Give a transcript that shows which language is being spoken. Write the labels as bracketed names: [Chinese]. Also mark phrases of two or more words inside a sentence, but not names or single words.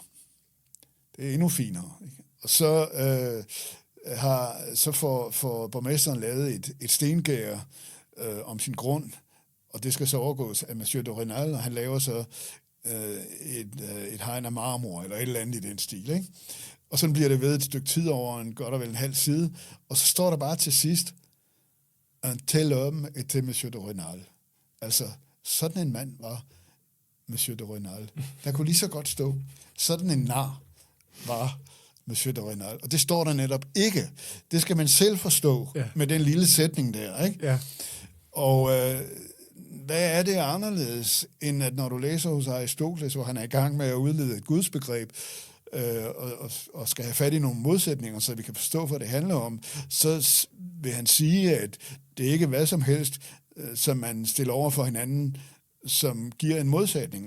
[Danish] Det er endnu finere, ikke? Og så får borgmesteren lavet et stengær om sin grund, og det skal så overgås af Monsieur de Renal, og han laver så et hegn af marmor, eller et eller andet i den stil, ikke? Og så bliver det ved et stykke tid over godt og vel en halv side, og så står der bare til sidst, [French] un tel homme était Monsieur de Renal. [Danish] Altså, sådan en mand var Monsieur de Renal. Der kunne lige så godt stå, sådan en nar var Monsieur de Renal. Og det står der netop ikke. Det skal man selv forstå med den lille sætning der, ikke? Ja. Og hvad er det anderledes, end at når du læser hos Aristoteles, hvor han er i gang med at udlede et gudsbegreb, og skal have fat i nogle modsætninger, så vi kan forstå, hvad det handler om, så vil han sige, at det ikke er hvad som helst, som man stiller over for hinanden, som giver en modsætning.